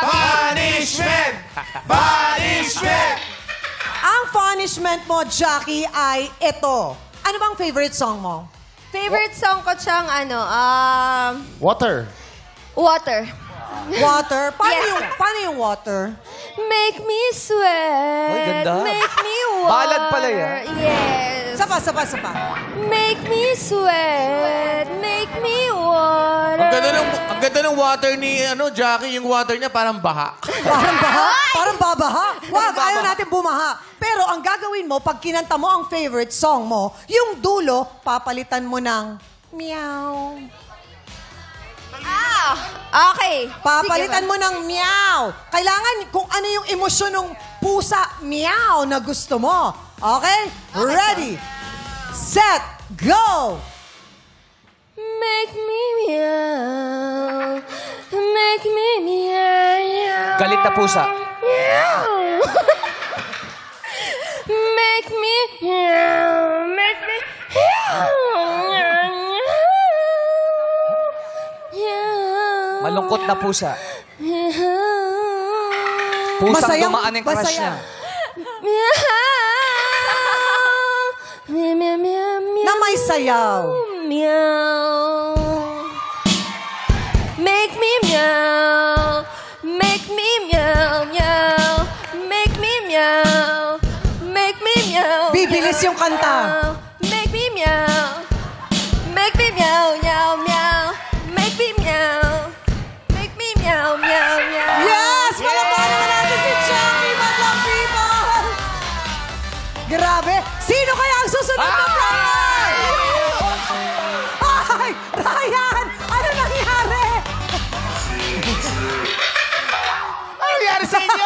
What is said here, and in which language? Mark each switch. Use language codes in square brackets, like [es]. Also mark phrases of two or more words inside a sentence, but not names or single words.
[en] Punishment! Punishment! [tl] Ang punishment mo, Jackie, ay ito. Ano bang [en] favorite song [tl] mo? [en] Favorite song [tl] ko siyang Water. Water. Water? Yes. Paano yung water? [en] Make me sweat. [tl] Ay, ganda. [en] Make me water. [tl] Ballad pala yan. Yes. Sapa. [en] Make me sweat. Make me water. [tl] Ang ganda ng water ni Jackie. Yung water niya parang baha. Parang baha? Parang babaha? Wag, ayaw natin bumaha. Pero ang gagawin mo, pag kinanta mo ang [en] favorite song [tl] mo, yung dulo, papalitan mo ng meow. Okay. Papalitan mo ng meow. Kailangan kung ano yung emosyon ng pusa, meow, na gusto mo. [en] Okay? Ready, set, go! Make me meow. Make me meow. [tl] Galit na pusa. [en] Meow. Make me meow. Make me meow. [tl] Malungkot na pusa. Pusang dumaan yung crush niya. Na may sayaw. [en] Meow. Make me meow. Make me meow, meow. Make me meow. Make me meow. [tl] Bibilis yung kanta. [en] Make me meow. Make me meow, meow, meow. Make me meow. Make me meow, meow, meow. Yes! [tl] Palakpakan naman natin si Jackie, Madlang People! Grabe! Sino kaya ang susunod na player? Ay! Ryan! Ano nangyari? Ano nangyari sa inyo?